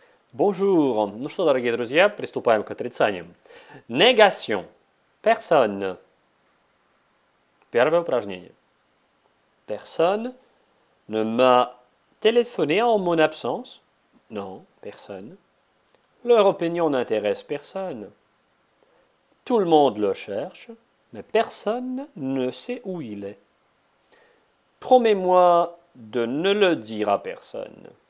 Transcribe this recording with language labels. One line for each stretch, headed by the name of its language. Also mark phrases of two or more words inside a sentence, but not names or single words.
French: Bonjour.
Russian: Ну что, дорогие друзья, приступаем к отрицаниям.
French: Нégation. Personne.
Russian: Первое упражнение.
French: Personne ne m'a téléphoné en mon absence. Non, personne. Leur opinion n'intéresse personne. Tout le monde le cherche, mais personne ne sait où il est. Promets-moi de ne le dire à personne.